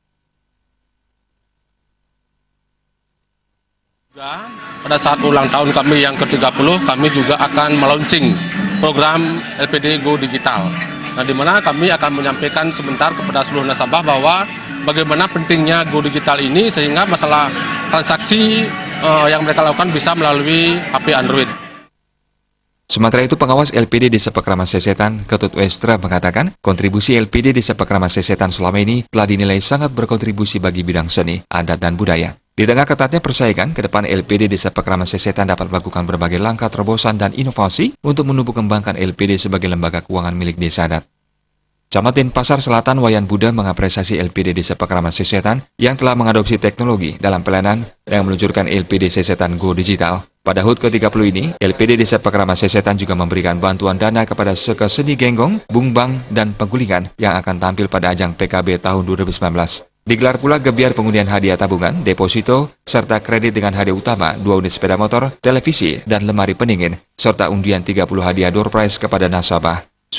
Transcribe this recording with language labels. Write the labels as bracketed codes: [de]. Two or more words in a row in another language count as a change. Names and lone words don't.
[id] Pada saat ulang tahun kami yang ke-30, kami juga akan melaunching program LPD Go Digital. Nah, di mana kami akan menyampaikan sebentar kepada seluruh nasabah bahwa bagaimana pentingnya Go Digital ini sehingga masalah transaksi yang mereka lakukan bisa melalui HP Android. Sementara itu, pengawas LPD Desa Pekraman Sesetan, Ketut Westra, mengatakan kontribusi LPD Desa Pekraman Sesetan selama ini telah dinilai sangat berkontribusi bagi bidang seni, adat, dan budaya. Di tengah ketatnya persaingan, ke depan LPD Desa Pekraman Sesetan dapat melakukan berbagai langkah terobosan dan inovasi untuk menumbuh kembangkan LPD sebagai lembaga keuangan milik desa adat. Camat Denpasar Selatan Wayan Buddha mengapresiasi LPD Desa Pekraman Sesetan yang telah mengadopsi teknologi dalam pelayanan yang meluncurkan LPD Sesetan Go Digital. Pada HUT ke-30 ini, LPD Desa Pekraman Sesetan juga memberikan bantuan dana kepada Seka Seni Genggong, Bungbang, dan Penggulingan yang akan tampil pada ajang PKB tahun 2019. Digelar pula gebiar pengundian hadiah tabungan, deposito, serta kredit dengan hadiah utama 2 unit sepeda motor, televisi, dan lemari pendingin, serta undian 30 hadiah [en] door prize [id] kepada nasabah.